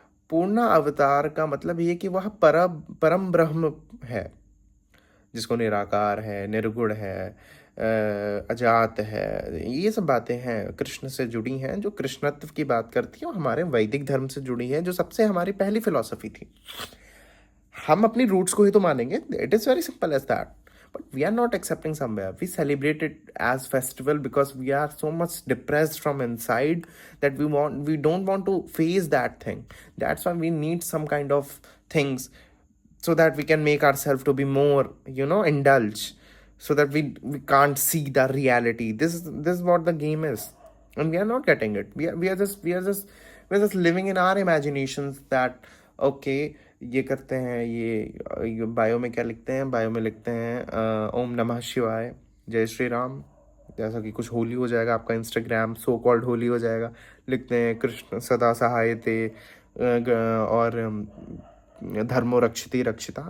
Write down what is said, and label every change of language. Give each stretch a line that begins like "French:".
Hindi: पूर्ण अवतार का मतलब ये कि वह परम ब्रह्म है, जिसको निराकार है, निर्गुण है, अजात है. ये सब बातें हैं कृष्ण से जुड़ी हैं, जो कृष्णत्व की बात करती है और हमारे वैदिक धर्म से जुड़ी है, जो सबसे हमारी पहली फिलॉसफी थी. हम अपनी रूट्स को ही तो मानेंगे.
English: It is very simple as that. But we are not accepting somewhere. We celebrate it as festival because we are so much depressed from inside that we don't want to face that thing. That's why we need some kind of things so that we can make ourselves to be more, indulge, so that we can't see the reality. This is what the game is, and we are not getting it. We are just living in our imaginations that okay,
Hindi: ये करते हैं. ये bio में क्या लिखते हैं? Bio में लिखते हैं ओम नमः शिवाय, जय श्री राम. जैसा कि कुछ होली हो जाएगा, आपका इंस्टाग्राम सो कॉल्ड होली हो जाएगा. लिखते हैं कृष्ण सदा सहायते और धर्मो रक्षिति रक्षिता.